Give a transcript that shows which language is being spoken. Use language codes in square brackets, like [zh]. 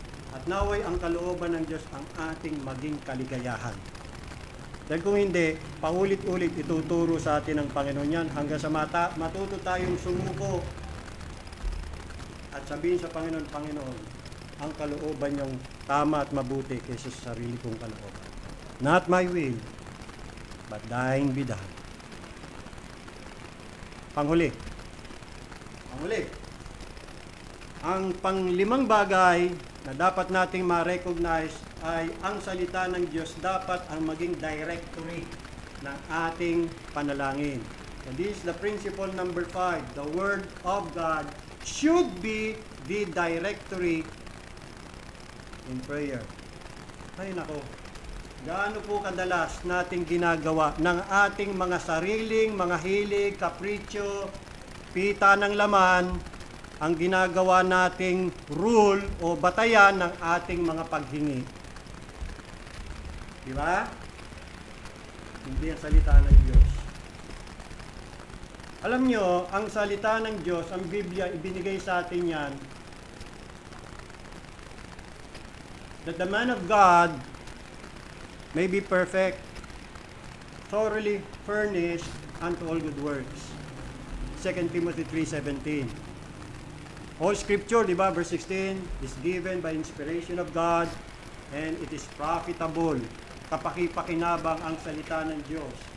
[tl] At naway ang kalooban ng Diyos ang ating maging kaligayahan. Dahil kung hindi, paulit-ulit ituturo sa atin ng Panginoon yan hanggang sa matuto tayong sumuko at sabihin sa Panginoon, Panginoon, ang kalooban niyong tama at mabuti kaysa sa sarili kong kalooban. [en] Not my will, but thine be done. [tl] Panghuli. Ang panglimang bagay na dapat nating ma-recognize ay ang salita ng Diyos dapat ang maging directory ng ating panalangin. [en] And this is the principle number 5. The Word of God should be the directory in prayer. [tl] Ay nako, gaano po kadalas nating ginagawa ng ating mga sariling, mga hilig, kapritsyo, pita ng laman, ang ginagawa nating rule o batayan ng ating mga paghingi. Di ba? Hindi ang salita ng Diyos. Alam nyo, ang salita ng Diyos, ang Biblia, ibinigay sa atin yan, [en] that the man of God may be perfect, thoroughly furnished unto all good works. 2 Timothy 3:17. All scripture, [tl] di ba, [en] verse 16, is given by inspiration of God and it is profitable. [tl] Kapaki-pakinabang ang salita ng Diyos.